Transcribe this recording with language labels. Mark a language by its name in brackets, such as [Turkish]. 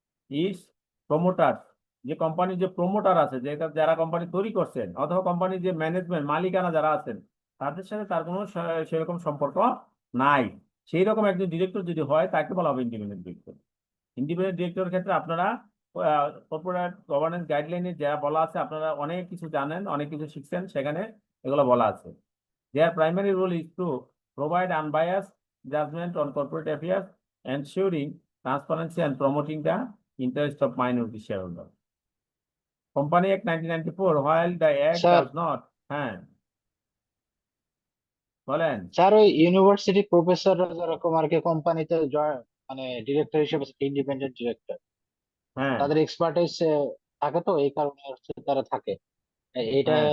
[Bangla] Is promoter, যে কোম্পানির যে প্রমোটার আছে, যারা কোম্পানি তৈরি করছেন, অথবা কোম্পানির যে ম্যানেজমেন্ট মালিকানা যারা আছেন, তাদের সাথে তার কোনো সেরকম সম্পর্ক নাই, সেই রকম একজন ডিরেক্টর যদি হয় তাকে বলা হবে ইন্ডিপেন্ডেন্ট ডিরেক্টর। ইন্ডিপেন্ডেন্ট ডিরেক্টরের ক্ষেত্রে আপনারা কর্পোরেট গভর্নেন্স গাইডলাইনে যা বলা আছে, আপনারা অনেক কিছু জানেন, অনেক কিছু শিখছেন, সেখানে এগুলো বলা আছে। [English] Their primary role is to provide unbiased judgment on corporate affairs, ensuring transparency and promoting the interest of minority shareholders. Company Act 1994, while the act Sir. does not, [Bangla] হ্যাঁ বলেন। স্যার ওই ইউনিভার্সিটি প্রফেসর যেরকম আর কি কোম্পানিতে মানে director হিসেবে independent director, হ্যাঁ, তাদের এক্সপার্টাইজ থাকে, তো এই কারণে হচ্ছে তারা থাকে, এটাই হ্যাঁ।